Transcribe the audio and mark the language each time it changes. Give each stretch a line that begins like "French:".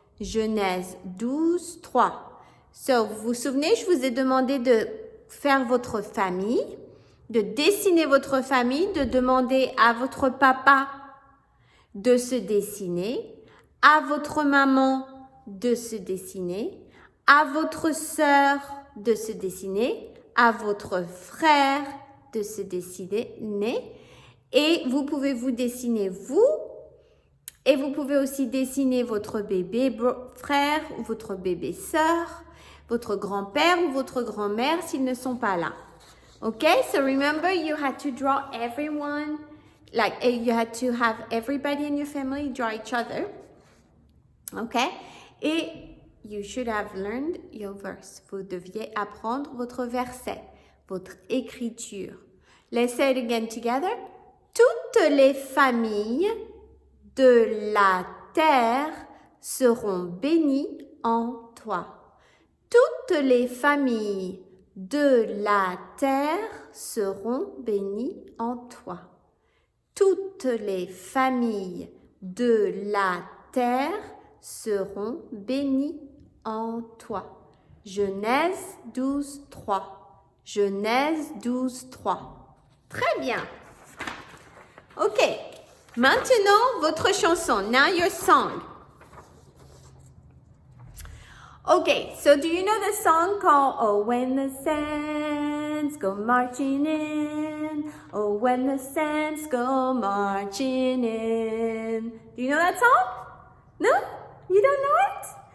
French: Genèse 12, 3. So, vous vous souvenez, je vous ai demandé de faire votre famille, de dessiner votre famille, de demander à votre papa de se dessiner, à votre maman de se dessiner, à votre sœur de se dessiner, à votre frère de se dessiner, et vous pouvez vous dessiner vous, et vous pouvez aussi dessiner votre bébé frère ou votre bébé sœur, votre grand-père ou votre grand-mère s'ils ne sont pas là.
English: Okay, so remember you had to draw everyone, like you had to have everybody in your family draw each other. Okay, et you should have learned your verse.
French: Vous deviez apprendre votre verset, votre écriture.
English: Let's say it again together.
French: Toutes les familles de la terre seront bénies en toi. Toutes les familles de la terre seront bénies en toi. Toutes les familles de la terre seront bénies en toi. Genèse 12, 3. Genèse 12, 3. Très bien. Ok. Maintenant, votre chanson.
English: Now your song. Okay, so do you know the song called Oh When the Saints Go Marching In? Oh When the Saints Go Marching In. Do you know that song? No? You don't know it?